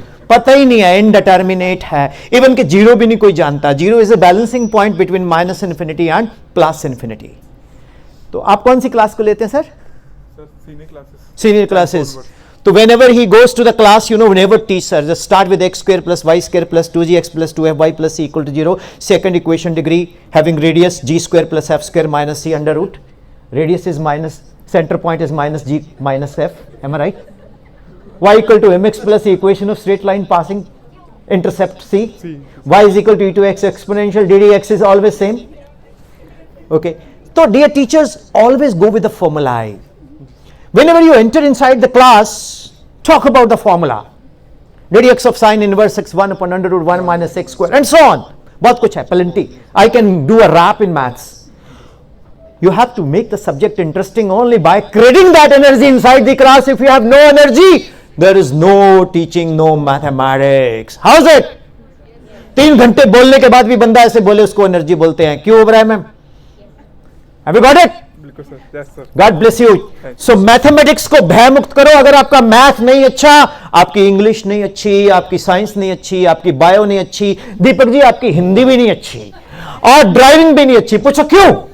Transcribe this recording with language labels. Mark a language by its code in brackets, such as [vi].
[hi] पता ही नहीं है, इनडिटर्मिनेट है। इवन के 0 भी नहीं कोई जानता। [en] 0 is a balancing point between minus infinity and plus infinity. [hi] तो आप कौन सी क्लास को लेते हैं sir? [en] Sir, senior classes. Senior classes. So whenever he goes to the class, never teach, sir. Just start with x square plus y square plus 2gx plus 2fy plus c equal to 0. Second equation degree having radius g square plus f square minus c under root. Radius is minus, center point is minus g minus f. Am I right? Y equal to mx plus the equation of straight line passing intercept c. Y is equal to e to x exponential ddx is always same. Okay. So dear teachers, always go with the formulae. Whenever you enter inside the class, talk about the formula. Ddx of sine inverse x1 upon under root 1 minus x square and so on. [hi] बहुत कुछ है, plenty. [en] I can do a rap in maths. You have to make the subject interesting only by creating that energy inside the class. If you have no energy, there is no teaching, no mathematics. How's it? [hi] 3 घंटे बोलने के बाद भी बंदा ऐसे बोले, उसको energy बोलते हैं. क्यों Ibrahim ma'am? [en] Have you got it? Yes, sir. God bless you. [hi] So mathematics को भय मुक्त करो. अगर आपका मैथ नहीं अच्छा, आपकी इंग्लिश नहीं अच्छी, आपकी साइंस नहीं अच्छी, आपकी बायो नहीं अच्छी, दीपक जी आपकी हिंदी भी नहीं अच्छी और ड्राइविंग भी नहीं अच्छी. पूछो क्यों?